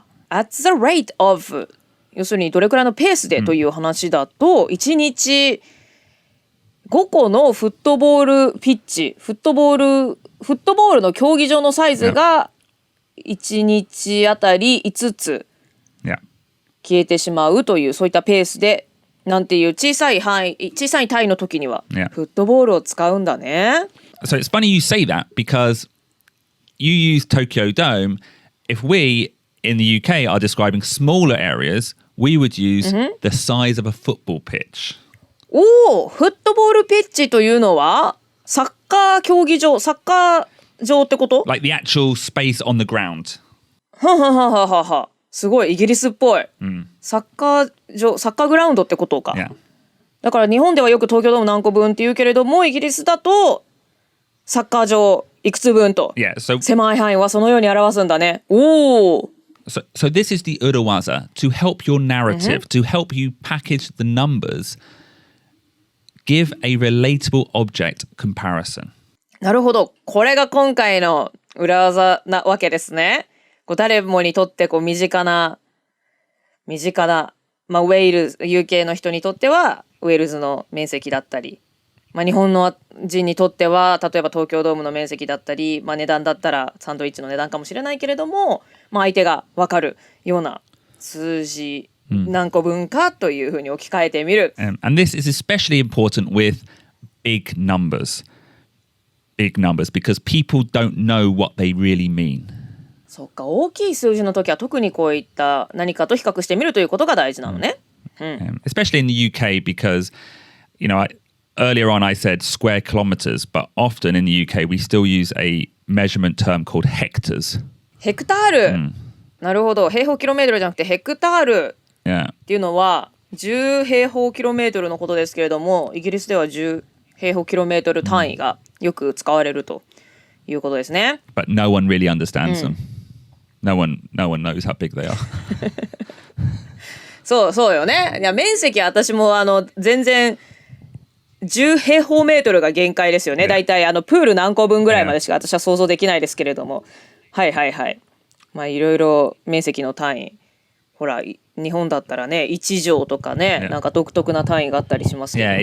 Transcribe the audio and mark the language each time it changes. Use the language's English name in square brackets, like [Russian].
[English] at the rate of [Japanese] 要するにどれくらいのペースでという話だと、1日5個のフットボールピッチ、フットボールの競技場のサイズが1日あたり5つ消えてしまうという、そういったペースで、なんていう小さい単位の時にはフットボールを使うんだね。 [English] So it's funny you say that because you use Tokyo Dome. If we in the UK are describing smaller areas, we would use the size of a football pitch. [Japanese] おお、フットボールピッチというのはサッカー競技場、サッカー場ってこと？ [English] Like the actual space on the ground. はははははは。 [Japanese] すごいイギリスっぽい。サッカーグラウンドってことか。 [English] Yeah. [Japanese] だから日本ではよく東京ドーム何個分って言うけれども、イギリスだとサッカー場いくつ分と。 [English] Yeah, so [Japanese] 狭い範囲はそのように表すんだね。おお。 [English] So this is the Urawaza to help your narrative, to help you package the numbers, give a relatable object comparison. [Japanese] なるほど。これが今回の裏技なわけですね。誰もにとって身近な、ウェールズ、UK の人にとってはウェールズの面積だったり、日本の人にとっては例えば東京ドームの面積だったり、値段だったらサンドイッチの値段かもしれないけれども、相手が分かるような数字何個分かというふうに置き換えてみる。 [English] And this is especially important with big numbers because people don't know what they really mean. [Japanese] そっか、大きい数字の時は特にこういった何かと比較してみるということが大事なのね。 [English] Especially in the UK because, earlier on I said square kilometers, but often in the UK we still use a measurement term called hectares. [Japanese] ヘクタール、なるほど。平方キロメートルじゃなくてヘクタールっていうのは10平方キロメートルのことですけれども、イギリスでは10平方キロメートル単位がよく使われるということですね。 [English] But no one really understands them. No one knows how big they are. [Japanese] そうよね。いや、面積は私も全然10平方メートルが限界ですよね。だいたいプール何個分ぐらいまでしか私は想像できないですけれども。はいはいはい。いろいろ面積の単位。ほら、日本だったらね、1畳とかね、なんか独特な単位があったりしますけどね。